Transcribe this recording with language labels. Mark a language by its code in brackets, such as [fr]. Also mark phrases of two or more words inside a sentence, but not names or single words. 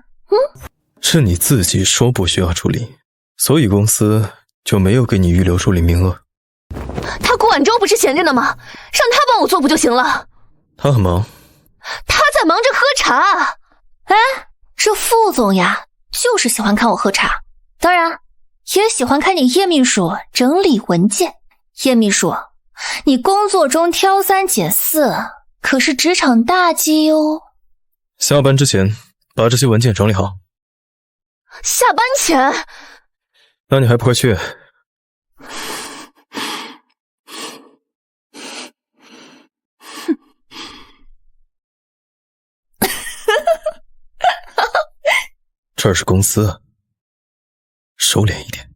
[zh] 是你自己說不需要助理，所以公司就沒有給你預留助理名額。他顧晚舟不是閒着呢嗎？讓他幫我做不就行了？他很忙。他在忙着喝茶。哎，這副總呀，就是喜歡看我喝茶，當然也喜歡看你葉秘書整理文件。葉秘書，你工作中挑3揀4，可是職場大忌喲。下班之前把這些文件整理好。下班前？那你還不快去？這是公司，收斂一點。